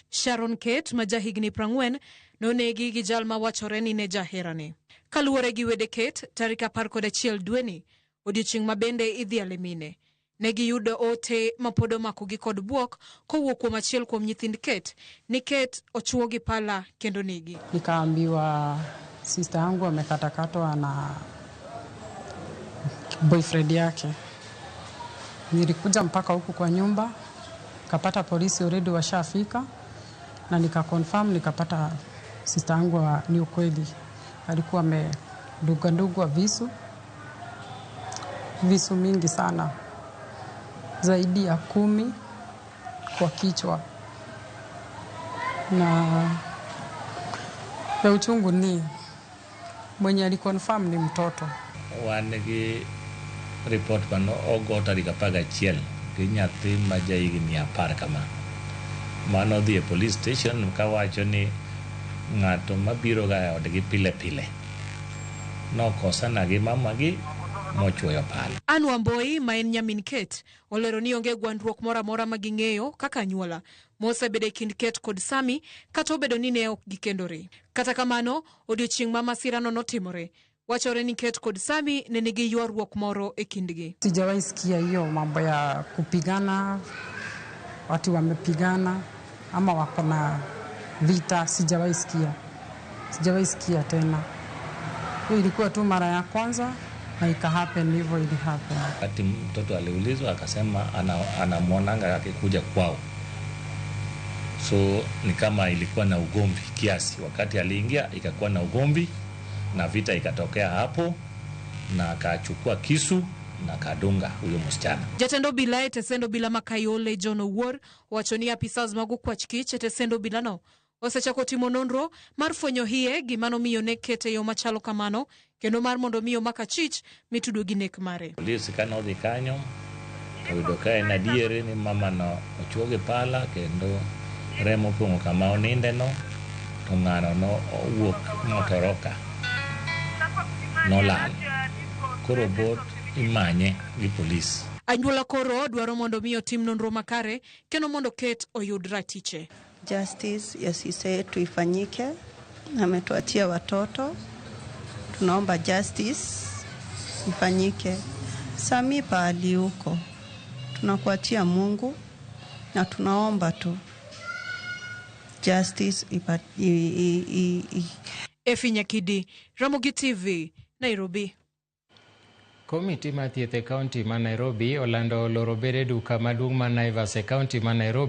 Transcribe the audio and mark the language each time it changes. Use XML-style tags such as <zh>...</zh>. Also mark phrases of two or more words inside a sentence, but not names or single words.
<luo>Sharon Kate ma jahigni 40 nonegi gi jal ma wachore ni ne jaherane. Kaluwore gi wede Kate, tarik 11 dweni, odiochieng' ma bende idhiale mine. Negi yudo ote ma pod omakogi kod buok kowuok kuom achiel kuom nyithind Kate ni Kate ochwo gi pala kendo negi.</luo> <sw>Nikaambiwa sister yangu amekatakatwa na boyfriend yake. Nilikuja mpaka huku kwa nyumba, kapata polisi already washafika, na nikakonfirm, nikapata sister yangu ni ukweli. Alikuwa amedungwa visu mingi sana, zaidi ya 10 kwa kichwa. Na ya uchungu ni mwenye alikonfirm ni mtoto.</sw> <luo>Wanegi report pano ogo tarik 11 gi nyathi ma jahigni 10 kama. Mano dhi e</luo> <en>police station</en> <luo>kawacho ni ng'ato mabiro ga odgi pile pile nokosana gi mamagi mochwoyo pala. Anne Wamboi ma en nyamin Kate olero ni onge gwandruok moro amora ma ging'eyo kaka anyuola mosebedo e kind Kate kod Sami, kata obedo ni ne ok gikendore. Kata kamano, odiochieng' ma masirano notimore, wachore ni Kate kod Sami ne nigi ywaruok moro e kindgi.</luo> <sw>Sijawahi sikia hiyo mambo ya kupigana, watu wamepigana ama wako na vita. Sijawahi sikia tena. Hiyo ilikuwa tu mara ya kwanza na ikahappen hivyo ilihappen. Wakati mtoto aliulizwa akasema anamwonanga akikuja kwao. So ni kama ilikuwa na ugomvi kiasi. Wakati aliingia ikakuwa na ugomvi na vita ikatokea hapo, na akachukua kisu na kadunga huyo msichana.</sw> <luo>Jatendo bila e tesendo bila ma Kayole John Owuor wacho ni apisas magu kwachkich e tesendo bila no osechako timo nonro mar fwenyo hie gimano miyo ne Kate yo machalo kamano, kendo mar mondo miyo makachich mitudo gi nek mare. Polisi kanodhi kanyo oyudo ka en adiere ni mama no ochwo gi pala kendo remo pong'o kama oninde no, to ng'ano no owuok motoroka nolal. Koro bot imanye gi polisi. Anyuola koro dwaro mondo miyo tim nonro makare kendo mondo Kate oyud ratiche.</luo> <sw>Justice yasise tuifanyike, ametuachia watoto, tunaomba justice ifanyike. Sami pahali huko, tunakuachia Mungu na tunaomba tu justice Efi Nyakidi, Ramogi TV, Nairobi.</sw> <luo>Komiti ma thieth e kaunti ma Nairobi olando loro bede duka maduong' ma Naivas e kaunti ma Nairobi</luo>